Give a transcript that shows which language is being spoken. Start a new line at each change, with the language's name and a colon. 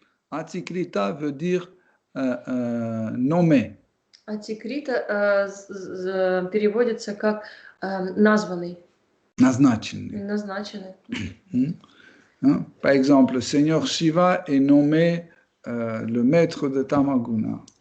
French: Atikrita veut dire nommé.
Russian: Atikrita переводится как названный. Назначенный. Назначенный.
French: Par exemple, le Seigneur Shiva est nommé le maître de Tamaguna.